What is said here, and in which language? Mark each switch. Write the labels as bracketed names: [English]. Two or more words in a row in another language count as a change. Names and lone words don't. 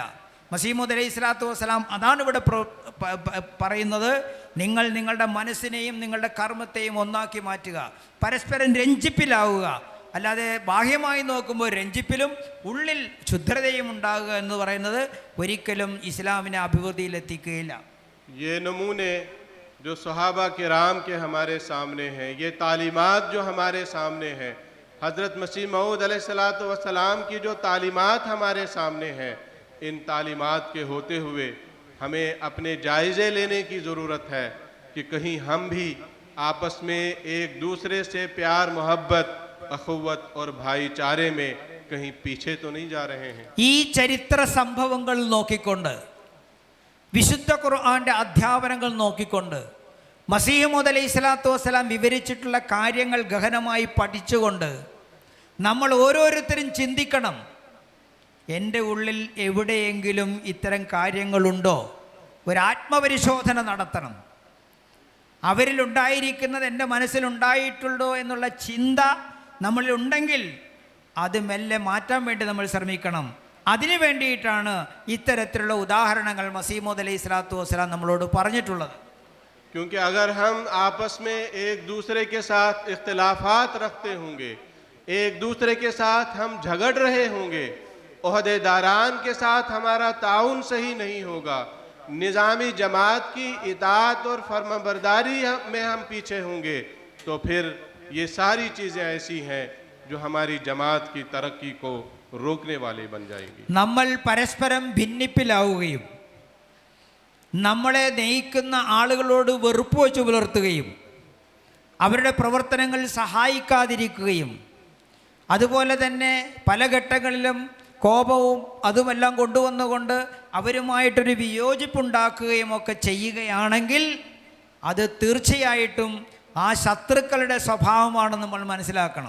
[Malayalam] മസീഹ് മൗഊദ് [Arabic] عليه الصلاة والسلام [Malayalam] അതാണ് ഇവിടെ പറയുന്നത്, നിങ്ങൾ നിങ്ങളുടെ മനസ്സിനെയും നിങ്ങളുടെ കർമ്മത്തെയും ഒന്നാക്കി മാറ്റുക, പരസ്പരം രഞ്ജിപ്പിലാവുക. അല്ലാതെ ബാഹ്യമായി നോക്കുമ്പോൾ രഞ്ജിപ്പിലും ഉള്ളിൽ ശുദ്ധതയും ഉണ്ടാകുക എന്ന് പറയുന്നത് ഒരിക്കലും ഇസ്ലാമിനെ അഭിവൃദ്ധിയിലെത്തിക്കുകയില്ല. [Urdu] یہ نمونے جو صحابہ کرام کے ہمارے سامنے ہیں، یہ تعلیمات جو ہمارے سامنے ہیں، حضرت مسیح موعود [Arabic] عليه الصلاة والسلام [Urdu] کی جو تعلیمات ہمارے سامنے ہیں، ان تعلیمات کے ہوتے ہوئے ہمیں اپنے جائزے لینے کی ضرورت ہے کہ کہیں ہم بھی آپس میں ایک دوسرے سے پیار محبت اخوت اور بھائی چارے میں کہیں پیچھے تو نہیں جا رہے ہیں. [Malayalam] ഈ ചരിത്ര സംഭവങ്ങൾ നോക്കിക്കൊണ്ട്, വിശുദ്ധ ഖുർആന്റെ അധ്യാപനങ്ങൾ നോക്കിക്കൊണ്ട്, മസീഹ് മൗഊദ് [Arabic] عليه الصلاة والسلام [Malayalam] വിവരിച്ചിട്ടുള്ള കാര്യങ്ങൾ ഗഹനമായി പഠിച്ചുകൊണ്ട് നമ്മൾ ഓരോരുത്തരും ചിന്തിക്കണം, എൻ്റെ ഉള്ളിൽ എവിടെയെങ്കിലും ഇത്തരം കാര്യങ്ങളുണ്ടോ? ഒരാത്മപരിശോധന നടത്തണം. അവരിലുണ്ടായിരിക്കുന്നത് എൻ്റെ മനസ്സിലുണ്ടായിട്ടുണ്ടോ എന്നുള്ള ചിന്ത നമ്മളിലുണ്ടെങ്കിൽ അത് മെല്ലെ മാറ്റാൻ വേണ്ടി നമ്മൾ ശ്രമിക്കണം. അതിനു വേണ്ടിയിട്ടാണ് ഇത്തരത്തിലുള്ള ഉദാഹരണങ്ങൾ മസീഹ് മൗഊദ് [Arabic] عليه الصلاة والسلام [Malayalam] നമ്മളോട് പറഞ്ഞിട്ടുള്ളത്. [Urdu] کیونکہ اگر ہم آپس میں ایک دوسرے کے ساتھ اختلافات رکھتے ہوں گے، ایک دوسرے کے ساتھ ہم جھگڑ رہے ہوں گے، عہدیداران کے ساتھ ہمارا تعاون صحیح نہیں ہوگا، نظامی جماعت کی اطاعت اور فرمانبرداری میں ہم پیچھے ہوں گے، تو پھر یہ ساری چیزیں ایسی ہیں جو ہماری جماعت کی ترقی کو روکنے والی بن جائیں گی. [Malayalam] നമ്മൾ പരസ്പരം ഭിന്നിപ്പിലാവുകയും നമ്മളെ നയിക്കുന്ന ആളുകളോട് വെറുപ്പ് വെച്ച് പുലർത്തുകയും അവരുടെ പ്രവർത്തനങ്ങൾ സഹായിക്കാതിരിക്കുകയും അതുപോലെ തന്നെ പല ഘട്ടങ്ങളിലും കോപവും അതുമെല്ലാം കൊണ്ടുവന്നുകൊണ്ട് അവരുമായിട്ടൊരു വിയോജിപ്പുണ്ടാക്കുകയും ഒക്കെ ചെയ്യുകയാണെങ്കിൽ അത് തീർച്ചയായിട്ടും ആ ശത്രുക്കളുടെ സ്വഭാവമാണെന്ന് നമ്മൾ മനസ്സിലാക്കണം.